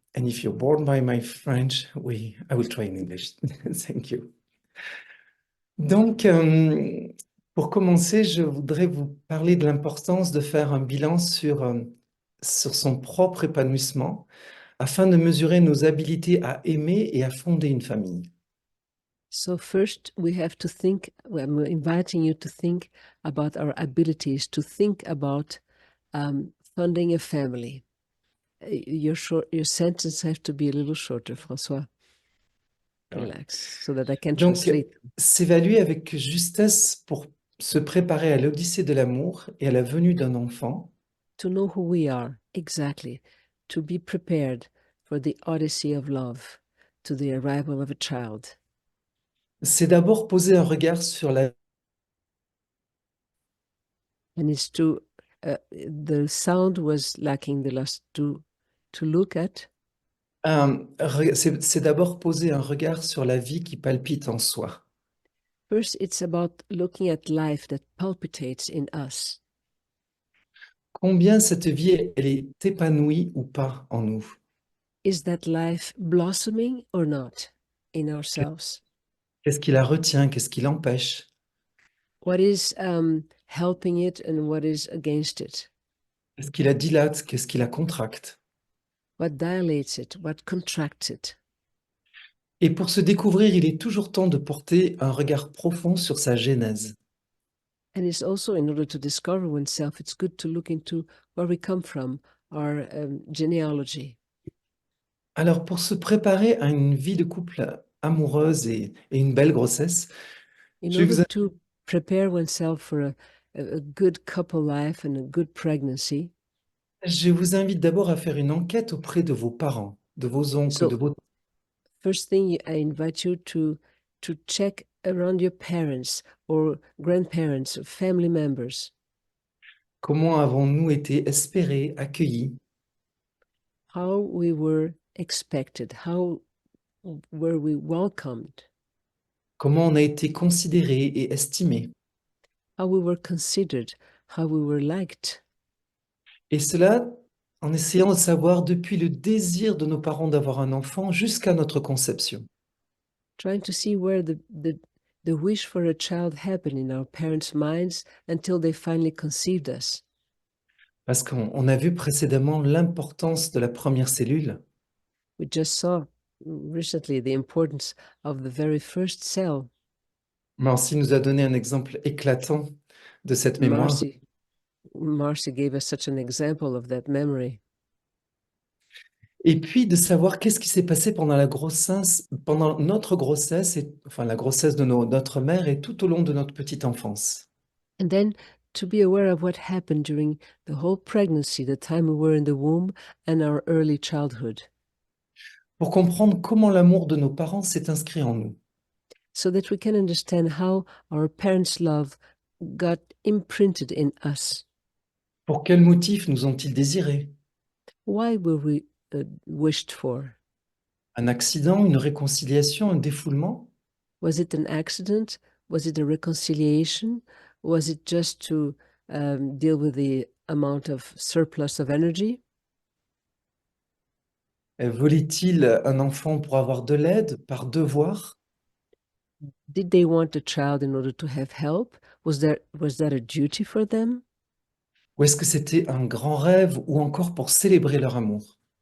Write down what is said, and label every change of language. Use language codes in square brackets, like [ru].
[en] And if you're bored by my French, I will try in English. Thank you. [fr] Donc, pour commencer, je voudrais vous parler de l'importance de faire un bilan sur son propre épanouissement, afin de mesurer nos habilités à aimer et à fonder une famille. [en] So first we have to think, I'm inviting you to think about our abilities, to think about funding a family. Your sentence have to be a little shorter, François. Relax, so that I can translate. [fr] Donc, s'évaluer avec justesse pour se préparer à l'odyssée de l'amour et à la venue d'un enfant. [en] To know who we are, exactly. To be prepared for the odyssey of love, to the arrival of a child. [fr] C'est d'abord poser un regard sur la... [en] And it's to, the sound was lacking the last to look at. [fr] C'est d'abord poser un regard sur la vie qui palpite en soi. [en] First, it's about looking at life that palpitates in us. [fr] Combien cette vie, elle est épanouie ou pas en nous? [en] Is that life blossoming or not in ourselves? [fr] Qu'est-ce qui la retient? Qu'est-ce qui l'empêche? [en] What is helping it and what is against it? [fr] Qu'est-ce qui la dilate? Qu'est-ce qui la contracte? [en] What dilates it? What contracts it? [fr] Et pour se découvrir, il est toujours temps de porter un regard profond sur sa genèse. [en] And it's also, in order to discover oneself, it's good to look into where we come from, our genealogy. [fr] Alors, pour se préparer à une vie de couple amoureuse et une belle grossesse, [en] in order to prepare oneself for a good couple life and a good pregnancy, [fr] je vous invite d'abord à faire une enquête auprès de vos parents, de vos oncles, de vos... [en] First thing, I invite you to check around your parents or grandparents or family members. [fr] Comment avons-nous été espérés, accueillis? [en] How we were expected, how were we welcomed, [fr] Comment on a été considérés et estimés? [en] how we were considered, how we were liked. [fr] Et cela en essayant de savoir depuis le désir de nos parents d'avoir un enfant jusqu'à notre conception. [en] Trying to see where the wish for a child happened in our parents' minds until they finally conceived us. [fr] Parce qu'on a vu précédemment l'importance de la première cellule. [en] We just saw recently the importance of the very first cell. [fr] Marcy nous a donné un exemple éclatant de cette mémoire. [en] Marcy gave us such an example of that memory. [fr] Et puis de savoir qu'est-ce qui s'est passé pendant la grossesse, pendant notre grossesse, et, enfin la grossesse de notre mère et tout au long de notre petite enfance. [en] And then to be aware of what happened during the whole pregnancy, the time we were in the womb, and our early childhood. [fr] Pour comprendre comment l'amour de nos parents s'est inscrit en nous. [en] So that we can understand how our parents' love got imprinted in us. [fr] Pour quels motifs nous ont-ils désirés? [en] Why were we wished for? [fr] Un accident, une réconciliation, un défoulement? [en] Was it an accident? Was it a reconciliation? Was it just to deal with the amount of surplus of energy? [fr] Voulait-il un enfant pour avoir de l'aide, par devoir? [en] Did they want a child in order to have help? Was that a duty for them? [fr] Ou est-ce que c'était un grand rêve ou encore pour célébrer leur amour?